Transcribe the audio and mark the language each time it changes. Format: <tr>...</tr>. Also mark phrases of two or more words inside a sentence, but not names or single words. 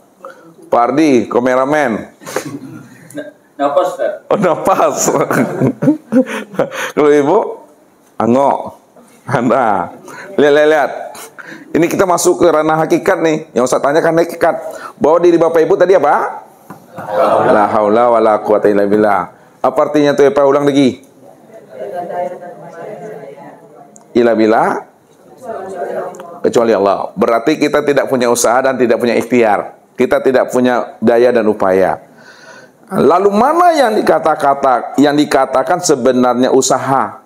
<id>Pak Ardi, kameramen. Napas, Ustaz. Oh, napas. Kalau Ibu, angok. Anda. Lihat. Ini kita masuk ke ranah hakikat nih. Yang Ustaz tanyakan hakikat. Bahwa diri Bapak Ibu tadi apa?</id> <ar>La haula wala quwata illa billah.</ar> <id>Apa artinya tuh? Pak ulang lagi.</id> <ar>Illa billah,</ar> <id>kecuali Allah. Berarti kita tidak punya usaha dan tidak punya ikhtiar. Kita tidak punya daya dan upaya. Lalu mana yang dikatakan sebenarnya usaha?</id>